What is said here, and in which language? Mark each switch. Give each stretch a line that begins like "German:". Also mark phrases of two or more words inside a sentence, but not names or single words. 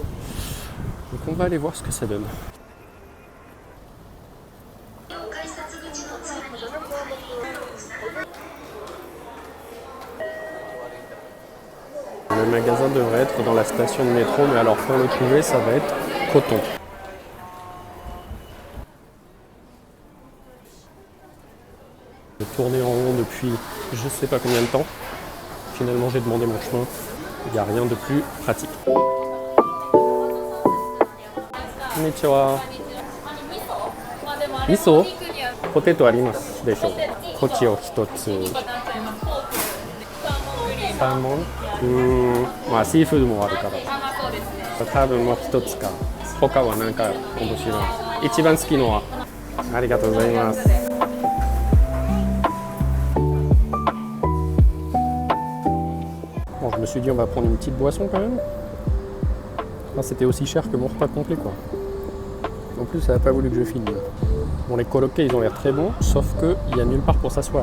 French: Donc on va aller voir ce que ça donne. Le magasin devrait être dans la station de métro, mais alors pour le trouver, ça va être coton. J'ai tourné en rond depuis je sais pas combien de temps. Finalement, j'ai demandé mon chemin. Il n'y a rien de plus pratique.
Japanese: Konnichiwa. Miso? ポテトありますでしょ。こっちを一つ. Salmon? まあシーフードもあるから。多分もう一つか。他は何か面白い。一番好きのは。ありがとうございます。
French: Bon, je me suis dit on va prendre une petite boisson quand même. Enfin, c'était aussi cher que mon repas complet quoi. En plus ça n'a pas voulu que je filme. Bon, les korokkés ils ont l'air très bons, sauf qu'il n'y a nulle part pour s'asseoir.